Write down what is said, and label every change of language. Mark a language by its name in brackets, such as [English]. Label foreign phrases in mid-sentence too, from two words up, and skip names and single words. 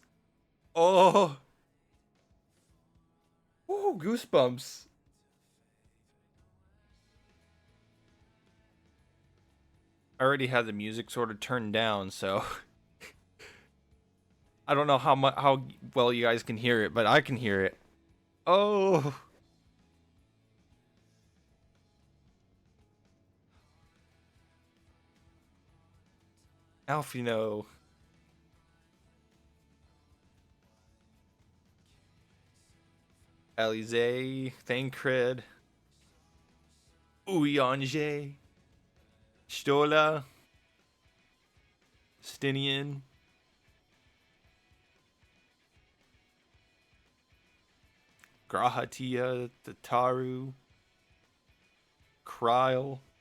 [English] Oh. Oh, goosebumps. I already had the music sort of turned down, so I don't know how well you guys can hear it, but I can hear it. Oh. Alfino. Alize, Thancred, Uyanje, Stola, Stinian, Grahatia, Tataru, Kryl.